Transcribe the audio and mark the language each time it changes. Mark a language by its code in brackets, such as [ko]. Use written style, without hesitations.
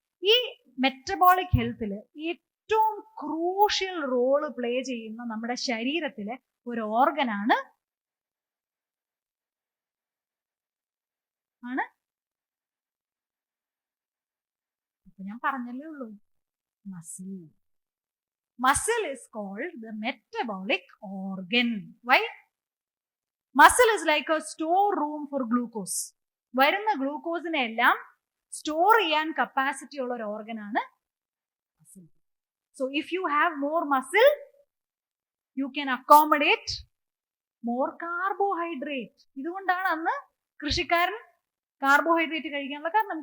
[ml] ഈ മെറ്റബോളിക് ഹെൽത്തിൽ ഏറ്റവും crucial role play ചെയ്യുന്ന നമ്മുടെ ശരീരത്തിലെ ഒരു ഓർഗനാണ് ഞാൻ പറഞ്ഞല്ലേ ഉള്ളൂ, muscle. [en] Muscle is called the metabolic organ. Why? Muscle is like a store room for glucose. [ml] വരുന്ന ഗ്ലൂക്കോസിനെ എല്ലാം സ്റ്റോർ ചെയ്യാൻ കപ്പാസിറ്റി ഉള്ള ഒരു ഓർഗൻ ആണ് muscle. [en] So if you have more muscle you can accommodate more carbohydrate. [ml] ഇതുകൊണ്ടാണ് അന്ന് കൃഷിക്കാരൻ carbohydrate കഴിക്കാനുള്ള കാരണം.